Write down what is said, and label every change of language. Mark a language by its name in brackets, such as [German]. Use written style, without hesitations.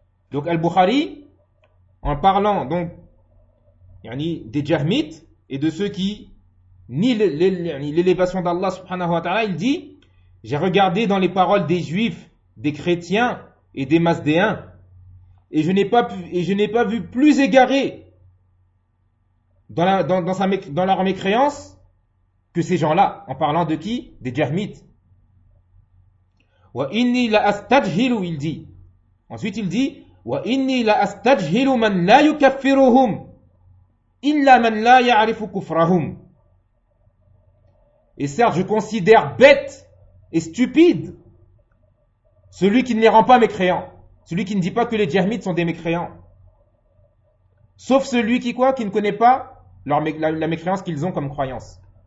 [French] Donc Al-Bukhari, en parlant donc يعني, des Jahmites et de ceux qui nient l'élévation d'Allah subhanahu wa ta'ala, il dit, j'ai regardé dans les paroles des juifs, des chrétiens et des masdéens, et je n'ai pas vu plus égaré dans leur mécréance que ces gens-là, en parlant de qui? Des Jahmites. [Arabic] وَإِنِّي لَأَسْتَجْهِلُ, [French] il dit. Ensuite il dit, [Arabic] وَإِنِّي لَأَسْتَجْهِلُ مَنْ لَا يُكَفِّرُهُمْ إِلَّا مَنْ لَا يَعْرِفُ كُفْرَهُمْ. [French] Et certes, je considère bête et stupide celui qui ne les rend pas mécréants, celui qui ne dit pas que les Jahmites sont des mécréants. Sauf celui qui quoi? Qui ne connaît pas la mécréance qu'ils ont comme croyance.